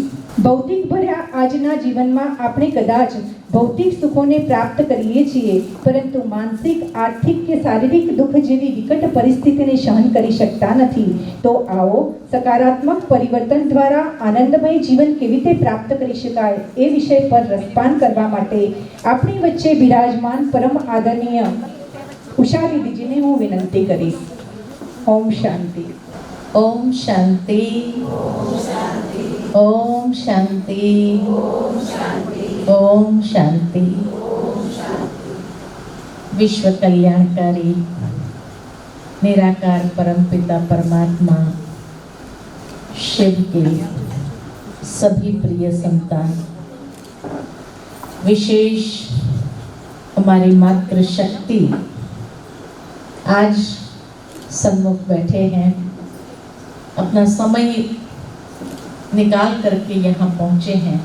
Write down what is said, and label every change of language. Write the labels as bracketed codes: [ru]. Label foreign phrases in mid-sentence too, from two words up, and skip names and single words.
[gu] ભૌતિક ભર્યા આજના જીવનમાં આપણે કદાચ ભૌતિક સુખોને પ્રાપ્ત કરીએ છીએ, પરંતુ માનસિક, આર્થિક કે શારીરિક દુઃખ જેવી વિકટ પરિસ્થિતિને સહન કરી શકતા નથી. તો આવો સકારાત્મક પરિવર્તન દ્વારા આનંદમય જીવન કેવી રીતે પ્રાપ્ત કરી શકાય એ વિષય પર રસપાન કરવા માટે આપણી વચ્ચે બિરાજમાન પરમ આદરણીય ઉષા દીદીજીને હું વિનંતી કરીશ. ઓમ શાંતિ. [hi] ओम शांति, ओम शांति, ओम शांति, ओम शांति, ओम शांति. विश्व कल्याणकारी निराकार परमपिता परमात्मा शिव के सभी प्रिय संतान, विशेष हमारी मातृशक्ति आज सन्मुख बैठे हैं, अपना समय निकाल करके यहाँ पहुँचे हैं.